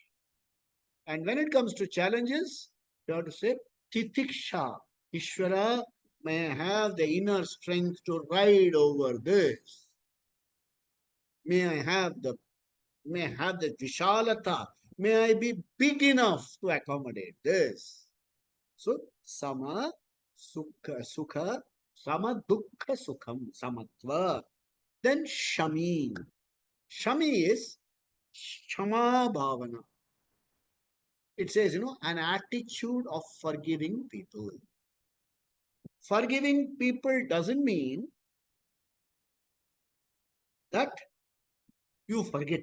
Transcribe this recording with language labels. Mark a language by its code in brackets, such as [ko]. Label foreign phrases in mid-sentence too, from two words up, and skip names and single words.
[en] And when it comes to challenges, you have to say titiksha. Ishvara, may I have the inner strength to ride over this. May I have the vishalata. May I be big enough to accommodate this. [sa] So sama sukha, sama dukkha sukham, samatva. [en] Then shami. Shami is [sa] shama bhavana. [en] It says, an attitude of forgiving people. Forgiving people doesn't mean that you forget.